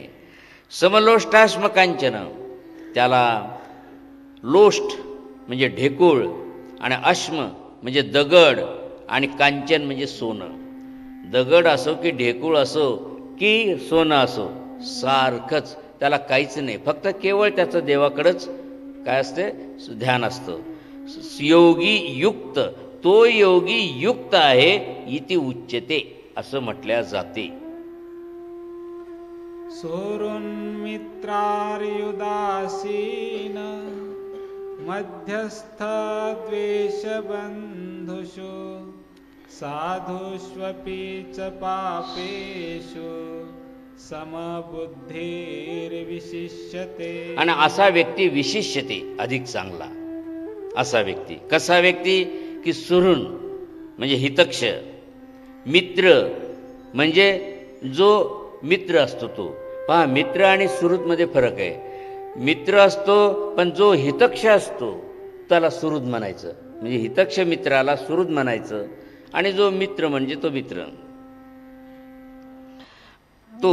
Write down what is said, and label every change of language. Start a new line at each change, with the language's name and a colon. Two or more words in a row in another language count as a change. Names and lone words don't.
Sanskrit: समलोष्टाश्म कांचन,
Marathi: त्याला लोष्ट म्हणजे ढेकूळ आणि अश्म म्हणजे दगड आणि कांचन म्हणजे सोनं. दगड असो की ढेकूळ असो की सोनं असो, सारखंच, त्याला काहीच नाही, फक्त केवळ त्याचं देवाकडंच काय असते? ध्यान असतं. योगी युक्त, तो योगी युक्त आहे
Sanskrit: इति उच्यते,
Marathi: असं म्हटल्या जाते.
Sanskrit: सोरुन्मित्रार्युदासीन मध्यस्थ द्वेषबन्धुषु साधुष्वपि च पापेषु समबुद्धिर्विशिष्यते.
Marathi: आणि असा व्यक्ती विशिष्यते, अधिक चांगला. असा व्यक्ती कसा व्यक्ती? की सुहृद म्हणजे हितक्ष, मित्र म्हणजे जो मित्र असतो तो. पहा, मित्र आणि सुहृदमध्ये फरक आहे. मित्र असतो पण जो हितक्ष असतो त्याला सुहृद म्हणायचं, म्हणजे हितक्ष मित्राला सुहृद म्हणायचं, आणि जो मित्र म्हणजे तो मित्र तो.